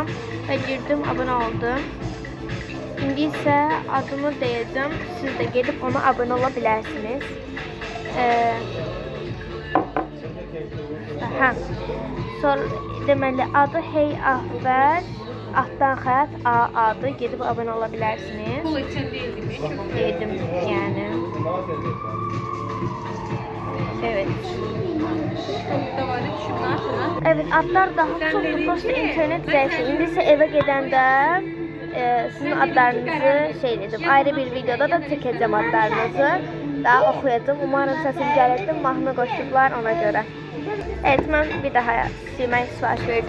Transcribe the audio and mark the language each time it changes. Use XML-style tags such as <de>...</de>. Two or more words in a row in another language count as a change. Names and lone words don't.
<az>Və girdim, abunə oldum. İndi isə adımı deyəcəm. Siz də gedib ona abunə ola bilərsiniz. Sonra deməli, adı Hey Ahver Altdan xət A-adı. Gedib abunə ola bilərsiniz.</az> <tr>Pul için değil mi? Dedim yani. Evet. Çok da var şunlar falan. Evet,</tr> <az>adlar daha çoxdur. Prosta internet zəifdir. İndi isə evə gedəndə sizin adlarınızı edəcəm. Ayrı bir videoda da çəkəcəm adlarınızı. Daha oxuyacağım. Umarım səsim gələcək. Mahnı qoşublar ona görə. Evet, mən bir daha silmək sifariş verdim.</az>